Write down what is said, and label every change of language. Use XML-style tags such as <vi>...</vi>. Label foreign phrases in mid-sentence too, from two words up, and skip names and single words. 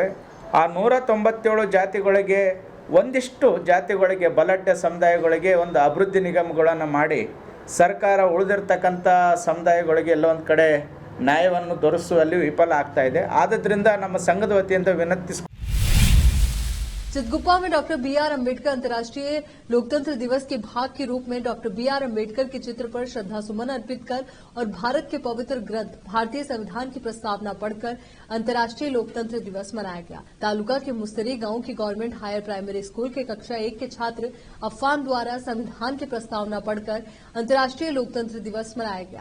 <kn>ಆ 197 ಜಾತಿಗಳಿಗೆ ಒಂದಿಷ್ಟು ಜಾತಿಗಳಿಗೆ ಬಲಾಢ್ಯ ಸಮುದಾಯಗಳಿಗೆ ಒಂದು ಅಭಿವೃದ್ಧಿ ನಿಗಮಗಳನ್ನು ಮಾಡಿ ಸರ್ಕಾರ ಉಳಿದಿರ್ತಕ್ಕಂಥ ಸಮುದಾಯಗಳಿಗೆ ಎಲ್ಲೊಂದು ಕಡೆ ನ್ಯಾಯವನ್ನು ದೊರಕಿಸುವಲ್ಲಿ ವಿಫಲ ಆಗ್ತಾ ಇದೆ. ಆದ್ದರಿಂದ ನಮ್ಮ ಸಂಘದ ವತಿಯಿಂದ ವಿನಂತಿಸಿ</kn> <hi>चितगुप्पा में डॉक्टर बीआर अम्बेडकर अंतर्राष्ट्रीय लोकतंत्र दिवस के भाग के रूप में डॉक्टर बीआर अम्बेडकर के चित्र पर श्रद्धा सुमन अर्पित कर और भारत के पवित्र ग्रंथ भारतीय संविधान की प्रस्तावना पढ़कर अंतर्राष्ट्रीय लोकतंत्र दिवस मनाया गया। तालुका के मुस्तरी गांव की</hi> <en>Government Higher Primary School</en> <hi>के कक्षा 1 के छात्र अफान द्वारा संविधान की प्रस्तावना पढ़कर अंतर्राष्ट्रीय लोकतंत्र दिवस मनाया गया।</hi>